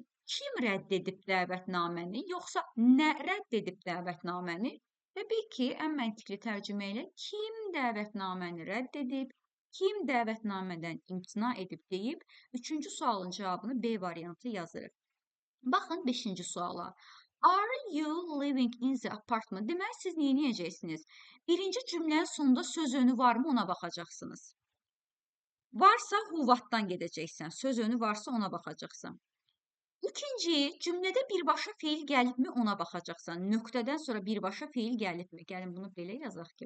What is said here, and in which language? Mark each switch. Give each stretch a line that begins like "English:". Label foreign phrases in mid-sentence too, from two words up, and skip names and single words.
Azerbaijani: Kim rədd edib dəvətnaməni, yoxsa nə rədd edib dəvətnaməni? Təbii ki, ən məntiqli tərcümə ilə kim dəvətnaməni rədd edib, kim dəvətnamədən imtina edib deyib, üçüncü sualın cavabını B variantı yazırıq. Baxın, 5-ci suala.
English: Are you living in the apartment?
Azerbaijani: Deməli, siz nə edəcəksiniz? Birinci cümlənin sonunda söz önü varmı, ona baxacaqsınız. Varsa,
English: who, what'dan
Azerbaijani: gedəcəksən. Söz önü varsa, ona baxacaqsan. İkinci, cümlədə birbaşa feil gəlibmi, ona baxacaqsan. Nöqtədən sonra birbaşa feil gəlibmi? Gəlin bunu belə yazaq ki.